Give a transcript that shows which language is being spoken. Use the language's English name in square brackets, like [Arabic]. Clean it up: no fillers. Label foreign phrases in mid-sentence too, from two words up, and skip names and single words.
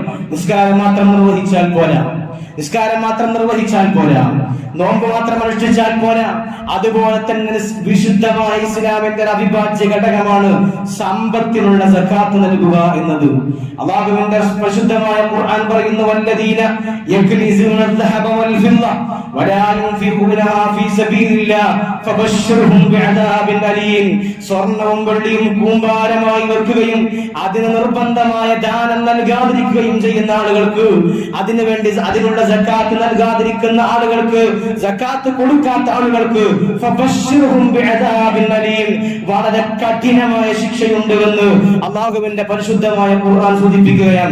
[Malayalam] നിസ്കാരം മാത്രം നിർവഹിച്ചാൽ പോരാ, നോമ്പ് മാത്രം അനുഷ്ഠിച്ചാൽ പോരാ. അതുപോലെ തന്നെ വിശുദ്ധമായ ഇസ്ലാമിന്റെ അവിഭാജ്യ ഘടകമാണ് സമ്പത്തിനുള്ള സക്കാത്ത് നൽകുക എന്നത്. അല്ലാഹുവിന്റെ പരിശുദ്ധമായ ഖുർആൻ പറയുന്നു, [Arabic] والذين يكنزون الذهب والفضة ولا ينفقونها في سبيل الله فبشرهم بعذاب أليم. [Malayalam] സ്വർണ്ണവും വെള്ളിയും കൂമ്പാരമായി വെക്കുകയും അതിന് നിർബന്ധമായ ദാനം നൽകാതിരിക്കുകയും ചെയ്യുന്ന ആളുകൾക്ക്, അതിനുവേണ്ടി അതിനുള്ള സക്കാത്ത് നൽകാതിരിക്കുന്ന ആളുകൾക്ക്, സക്കാത്ത് കൊടുക്കാത്ത ആളുകൾക്ക് [Arabic] فبشرهم بعذاب أليم, [Malayalam] വളരെ കഠിനമായ ശിക്ഷയുണ്ട് എന്ന് അല്ലാഹുവിന്റെ പരിശുദ്ധമായ ഖുർആൻ സൂചിപ്പിക്കുകയാണ്.